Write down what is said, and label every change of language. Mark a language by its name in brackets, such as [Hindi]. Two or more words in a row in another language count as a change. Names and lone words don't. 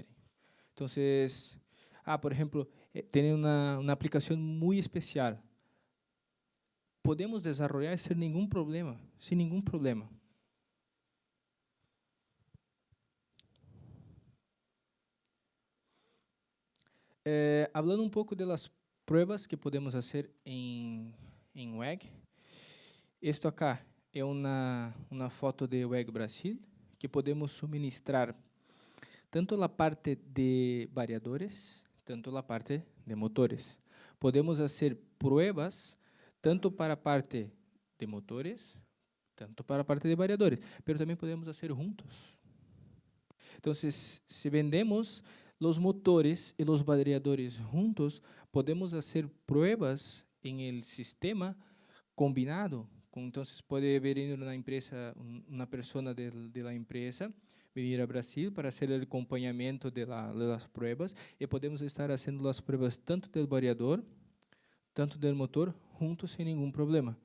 [Spanish] Entonces, por ejemplo, tiene una aplicación muy especial. Podemos desarrollar sin ningún problema, sin ningún problema. [Portuguese] Hablando um pouco das pruebas que podemos fazer em WEG. Isto acá é uma foto de WEG Brasil, que podemos suministrar tanto a parte de variadores, tanto a parte de motores. Podemos fazer pruebas tanto para a parte de motores, tanto para a parte de variadores, mas também podemos fazer juntos. Então, [Spanish] se vendemos los motores y los variadores juntos, podemos hacer pruebas en el sistema combinado. Entonces, puede venir una empresa, una persona de la empresa, venir a Brasil para hacer el acompañamiento de las pruebas, y podemos estar haciendo las pruebas tanto del variador, tanto del motor, juntos sin ningún problema.